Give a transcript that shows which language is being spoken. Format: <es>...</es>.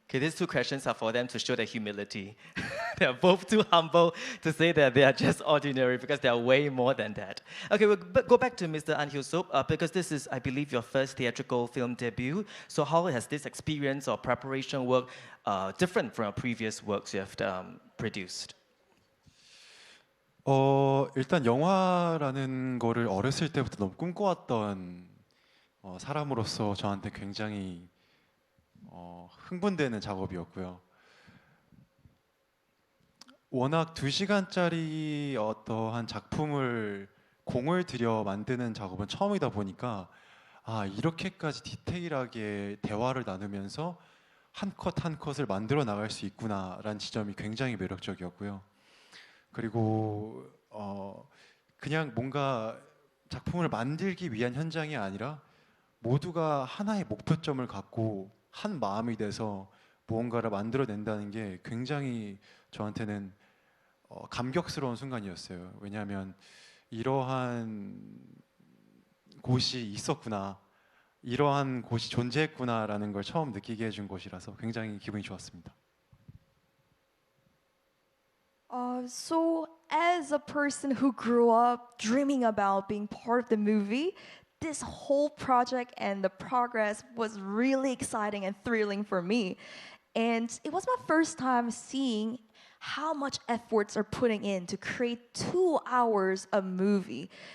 <en>Okay, these two questions are for them to show their humility. They are both too humble to say that they are just ordinary because they are way more than that. Okay, we'll go back to Mr. An Hyo-sop because this is, I believe, your first theatrical film debut. So how has this experience or preparation work different from previous works you have produced?</en> <ko>일단 영화라는 거를 어렸을 때부터 너무 꿈꿔왔던 사람으로서 저한테 굉장히 흥분되는 작업이었고요. 워낙 2시간짜리 어떠한 작품을 공을 들여 만드는 작업은 처음이다 보니까 이렇게까지 디테일하게 대화를 나누면서 한 컷 한 컷을 만들어 나갈 수 있구나라는 지점이 굉장히 매력적이었고요. 그리고 그냥 뭔가 작품을 만들기 위한 현장이 아니라 모두가 하나의 목표점을 갖고 한 마음이 돼서 무언가를 만들어낸다는 게 굉장히 저한테는 감격스러운 순간이었어요. 왜냐하면 이러한 곳이 있었구나, 이러한 곳이 존재했구나라는 걸 처음 느끼게 해준 곳이라서 굉장히 기분이 좋았습니다.</ko> <en>So as a person who grew up dreaming about being part of the movie, this whole project and the progress was really exciting and thrilling for me. And it was my first time seeing how much efforts are putting in to create 2 hours of movie.</en>